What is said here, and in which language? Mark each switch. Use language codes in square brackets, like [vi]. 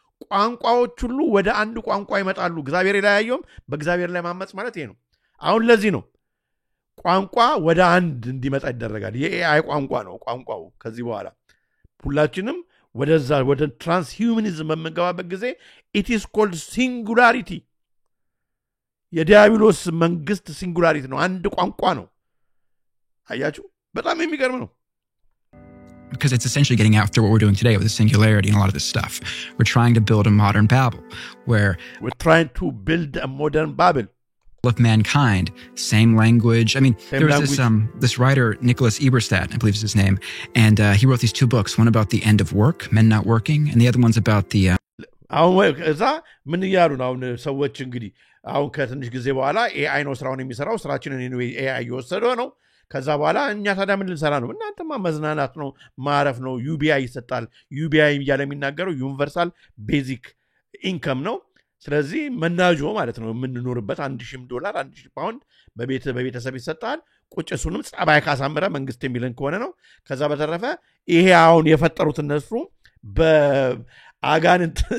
[am] ቋንቋዎች ሁሉ ወደ አንድ ቋንቋ ይመጣሉ እግዚአብሔር ይለያየውም በእግዚአብሔር ላይ ማመጽ ማለት ይሄ ነው አሁን ለዚህ ነው ቋንቋ ወደ አንድ እንዲመጣ ይደረጋል የኤአይ ቋንቋ ነው ቋንቋው ከዚህ በኋላ ሁላችንም ወደዛ ወደ ትራንስሂዩማኒዝም በመገባበት ጊዜ [en] it is called singularity [am] የዲያብሎስ መንግስት ሲንጉላሪቲ ነው አንድ ቋንቋ ነው አያችሁ በጣም የሚገርም ነው [en] because it's essentially getting after what we're doing today with the singularity and a lot of this stuff. We're trying to build a modern Babel where we're trying to build a modern Babel of mankind, same language. I mean, there was this writer, Nicholas Eberstadt, I believe is his name, and he wrote these two books, one about the end of work, men not working, and the other one's about the... [am] እዛ ምን እያሉ ነው አሁን ሰዎች እንግዲህ አሁን ከትንሽ ጊዜ በኋላ ኤአይ ነው ስራውን የሚሰራው ስራችንን ኤአይ እየወሰደው ነው ከዛ በኋላ እኛ ታዲያ ምን ልንሰራ ነው እናንተማ መዝናናት ነው ማረፍ ነው ዩቢአይ ይሰጣል ዩቢአይ እያለ የሚናገረው ዩኒቨርሳል ቤዚክ ኢንከም ነው ስለዚህ መናጆ ማለት ነው የምንኖርበት $1,000 $1,000 በቤተሰብ ይሰጣል ቁጭሱንም ጸባይ ካሳመረ መንግስት የሚልን ከሆነ ነው ከዛ በተረፈ ይሄ አሁን የፈጠሩት እነሱ በአጋንንት